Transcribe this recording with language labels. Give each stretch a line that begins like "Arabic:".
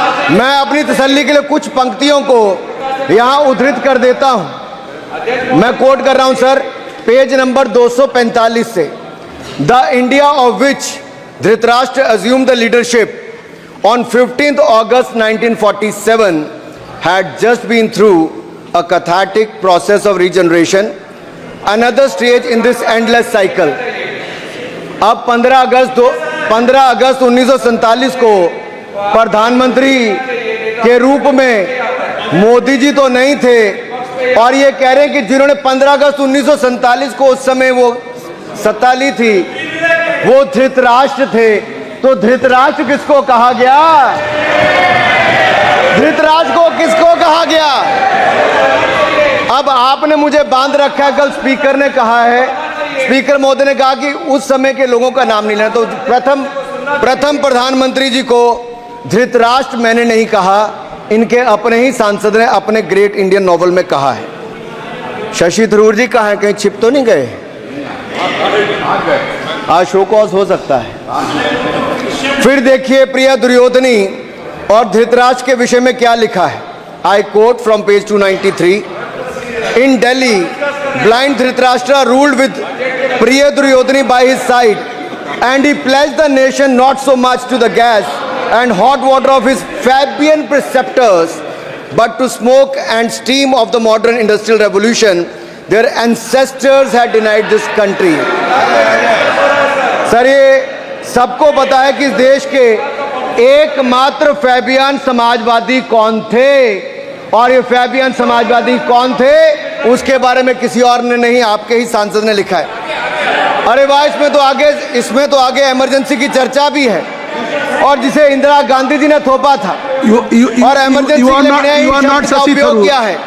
Hindi: मैं अपनी तसल्ली के लिए कुछ पंक्तियों को यहां उद्धृत कर देता हूं। मैं कोट कर रहा हूं सर, पेज नंबर 245 से।
English: The India of which Dhritarashtra assumed the leadership on 15th August 1947 had just been through a cathartic process of regeneration, another stage in this endless cycle.
Hindi: अब 15 अगस्त 1947 को प्रधानमंत्री के रूप में मोदी जी तो नहीं थे, और ये कह रहे हैं कि जिन्होंने 15 अगस्त 1947 को उस समय वो सत्ता ली थी वो धृतराष्ट्र थे। तो धृतराष्ट्र किसको कहा गया? धृतराष्ट्र को किसको कहा गया? अब आपने मुझे बांध रखा है। कल स्पीकर ने कहा है, स्पीकर महोदय ने कहा कि उस समय के लोगों का नाम नहीं लेना। तो प्रथम प्रधानमंत्री जी को धृतराष्ट्र मैंने नहीं कहा, इनके अपने ही सांसद ने अपने ग्रेट इंडियन नॉवल में कहा है। शशि थरूर जी कहाँ हैं? कहीं छिप तो नहीं गए? आज शो कॉज हो सकता है। फिर देखिए प्रिया दुर्योधनी और धृतराष्ट्र के विषय में क्या लिखा है।
English: I quote from page 293। In Delhi, blind Dhritarashtra ruled with Priya Duryodhani by his side, and he pledged the nation not so much to the gas and hot water of his Fabian preceptors but to smoke and steam of the modern industrial revolution their ancestors had denied this country.
Hindi: Sir, ये सबको पता है कि इस देश के एकमात्र Fabian Samajwadi कौन थे, और ये फैबियन समाजवादी कौन थे उसके बारे में किसी और ने नहीं, आपके ही सांसद ने लिखा है। अरे वाह, इसमें तो आगे इमरजेंसी की चर्चा भी है, और जिसे इंदिरा गांधी जी ने थोपा था और इमरजेंसी के लिए उपयोग किया है।